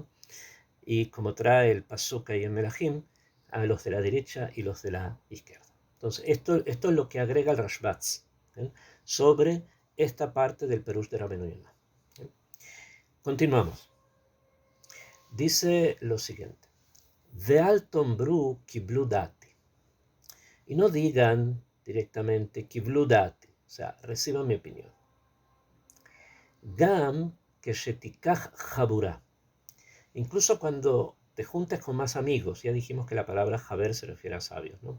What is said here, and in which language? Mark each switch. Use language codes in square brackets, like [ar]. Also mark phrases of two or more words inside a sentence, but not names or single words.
[es] Y como trae el pasuk ahí en Melachim, a los de la derecha y los de la izquierda. Entonces, esto es lo que agrega el Rashbatz, ¿eh? Sobre esta parte del Perush de Rabbeinu Yonah. Continuamos. Dice lo siguiente: [he] ואל תאמרו קבלו דעתי. [es] Y no digan directamente [he] קבלו דעתי, [es] o sea, reciban mi opinión. [he] גם כי שתקח חבורה. [es] Incluso cuando te juntes con más amigos, ya dijimos que la palabra jaber se refiere a sabios, ¿no?